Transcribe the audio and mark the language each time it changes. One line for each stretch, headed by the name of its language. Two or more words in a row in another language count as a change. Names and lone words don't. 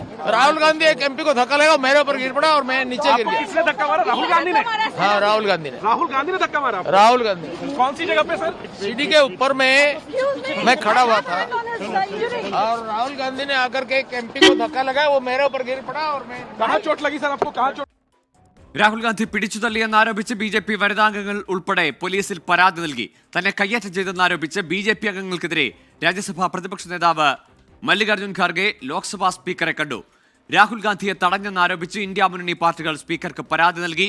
Hindi: राहुल गांधी एक एमपी को धक्का लगा, मेरे ऊपर गिर पड़ा और मैं नीचे गिर गया। किसने धक्का मारा? राहुल गांधी ने? हाँ, राहुल गांधी ने। राहुल गांधी ने धक्का मारा? राहुल गांधी। कौन सी जगह पे सर? सीढ़ी के ऊपर में मैं खड़ा हुआ था और राहुल गांधी ने आकर के एक एमपी को धक्का लगाया, वो मेरे ऊपर गिर पड़ा और मैं। कहाँ चोट लगी सर आपको? कहाँ चोट?
Malayalam: രാഹുൽ ഗാന്ധി പിടിച്ചു തള്ളിയെന്നാരോപിച്ച് ബി.ജെ.പി വനിതാംഗങ്ങൾ ഉൾപ്പെടെ പോലീസിൽ പരാതി നൽകി. തന്നെ കയ്യേറ്റം ചെയ്തെന്നാരോപിച്ച് ബി.ജെ.പി അംഗങ്ങൾക്കെതിരെ രാജ്യസഭാ പ്രതിപക്ഷ നേതാവ് മല്ലികാർജ്ജുൻ ഖാർഗെ ലോക്സഭാ സ്പീക്കറെ കണ്ടു. രാഹുൽ ഗാന്ധിയെ തടഞ്ഞെന്നാരോപിച്ച് ഇന്ത്യ മുന്നണി പാർട്ടികൾ സ്പീക്കർക്ക് പരാതി നൽകി.